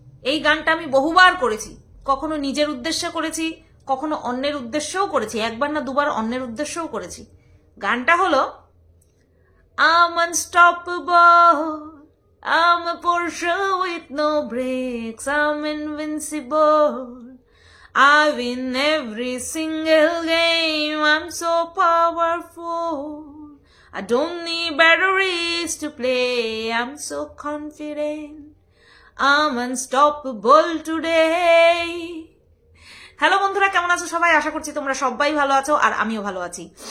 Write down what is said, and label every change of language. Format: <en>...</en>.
<bn>এই গানটা আমি বহুবার করেছি, কখনো নিজের উদ্দেশ্যে করেছি, কখনো অন্যের উদ্দেশ্যেও করেছি, একবার না দুবার অন্যের উদ্দেশ্যেও করেছি। গানটা হলো</bn> <en>I'm unstoppable, I'm a Porsche with no brakes, I'm invincible, I win every single game, I'm so powerful, I don't need batteries to play, I'm so confident, I'm unstoppable today.</en> <bn>Hello বন্ধুরা, কেমন আছো সবাই? আশা করছি তোমরা সবাই ভালো আছো আর আমিও ভালো আছি।</bn>